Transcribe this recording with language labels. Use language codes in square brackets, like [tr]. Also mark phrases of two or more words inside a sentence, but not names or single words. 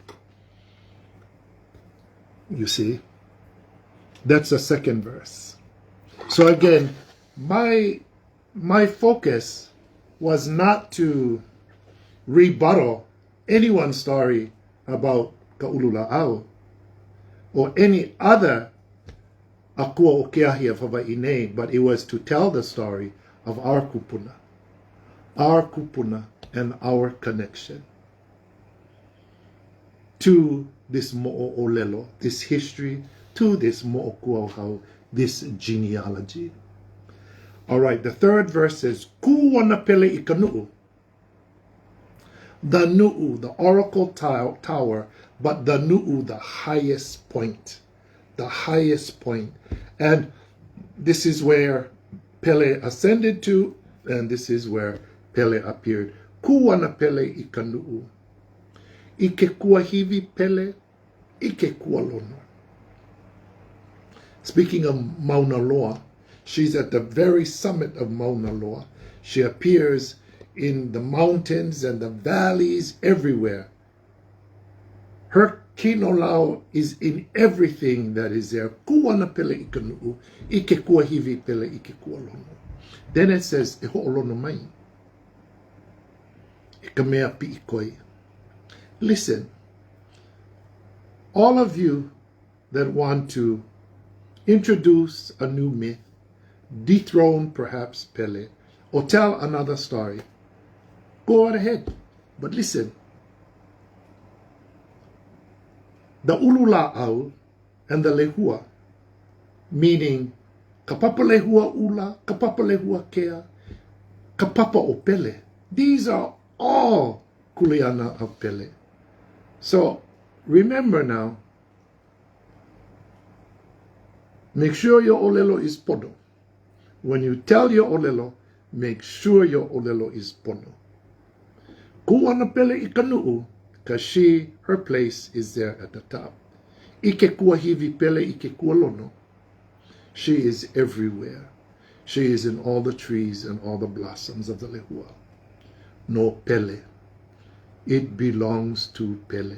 [en] You see, that's the second verse. So again, my focus was not to rebuttal anyone's story about ʻAilaʻAu or any other [haw] akua o keahi of Hawaii nei, [en] but it was to tell the story of our kupuna, our kupuna and our connection to this mo'olelo, this history, to this mo'okuauhau, this genealogy. All right, the third verse says, [haw] Ku wana pele I ka nu'u. [en] The nu'u, the oracle tower, but the nu'u, the highest point. The highest point. And this is where Pele ascended to, and this is where Pele appeared. [haw] Ku wana pele I ka nu'u. Ike kuahivi Pele, ike kualono. [en] Speaking of Mauna Loa, she's at the very summit of Mauna Loa. She appears in the mountains and the valleys everywhere. Her kinolau is in everything that is there. [haw] Kuana pele I ka nu'u, ike kuahivi Pele, ike kualono. [en] Then it says, [haw] e ho'olono mai. E ka mea pi'ikoi. [en] Listen, all of you that want to introduce a new myth, dethrone perhaps Pele, or tell another story, go right ahead. But listen, the ʻAilaʻAu and the lehua, meaning [haw] kapapa lehua ula, kapapa lehua kea, kapapa o Pele, [en] these are all kuleana of Pele. So remember now, make sure your olelo is pono. When you tell your olelo, make sure your olelo is pono. [haw] Kuana Pele I ka nu'u, [en] because she, her place is there at the top. [haw] Ike kuahivi Pele, ike kualono. [en] She is everywhere. She is in all the trees and all the blossoms of the lehua. No Pele. It belongs to Pele.